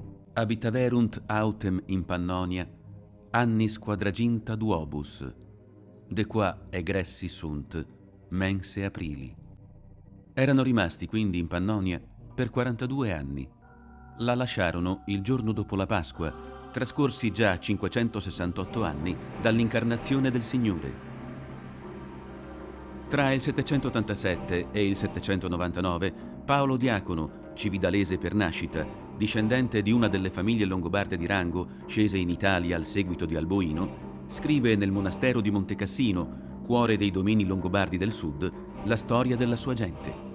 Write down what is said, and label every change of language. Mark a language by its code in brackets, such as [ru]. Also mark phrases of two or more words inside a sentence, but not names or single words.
[la] Habitaverunt autem in Pannonia annis quadraginta duobus, de qua egressi sunt mense aprili. [it] Erano rimasti quindi in Pannonia per 42 anni. La lasciarono il giorno dopo la Pasqua, trascorsi già 568 anni dall'incarnazione del Signore. Tra il 787 e il 799, Paolo Diacono, cividalese per nascita, discendente di una delle famiglie longobarde di rango, scese in Italia al seguito di Alboino, scrive nel monastero di Montecassino, cuore dei domini longobardi del sud, la storia della sua gente.